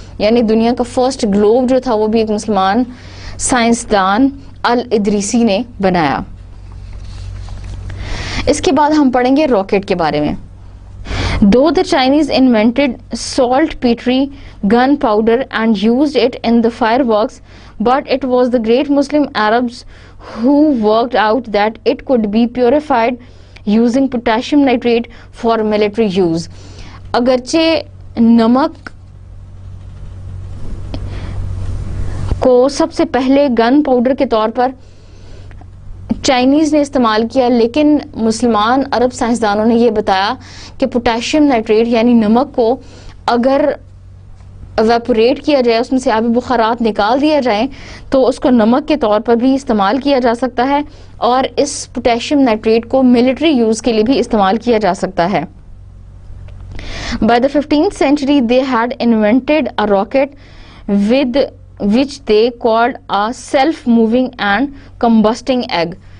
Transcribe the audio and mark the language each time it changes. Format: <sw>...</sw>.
<ur>یعنی دنیا کا فرسٹ گلوب جو تھا وہ بھی ایک مسلمان سائنسدان الادریسی نے بنایا. اس کے بعد ہم پڑھیں گے راکٹ کے بارے میں.</ur> <en>Though the Chinese invented saltpeter gunpowder and used it in the fireworks, but it was the great Muslim Arabs who worked out that it could be purified using potassium nitrate for military use.</en> <ur>اگرچہ نمک کو سب سے پہلے گن powder کے طور پر Chinese نے استعمال کیا, لیکن مسلمان عرب سائنسدانوں نے یہ بتایا کہ پوٹاشیم نائٹریٹ یعنی نمک کو اگر ایویپوریٹ کیا جائے, اس میں سے آبی بخارات نکال دیا جائیں تو اس کو نمک کے طور پر بھی استعمال کیا جا سکتا ہے, اور اس پوٹاشیم نائٹریٹ کو ملٹری یوز کے لیے بھی استعمال کیا جا سکتا ہے.</ur> <en>By the 15th century they had invented a rocket with which they called a self-moving and combusting egg.</en>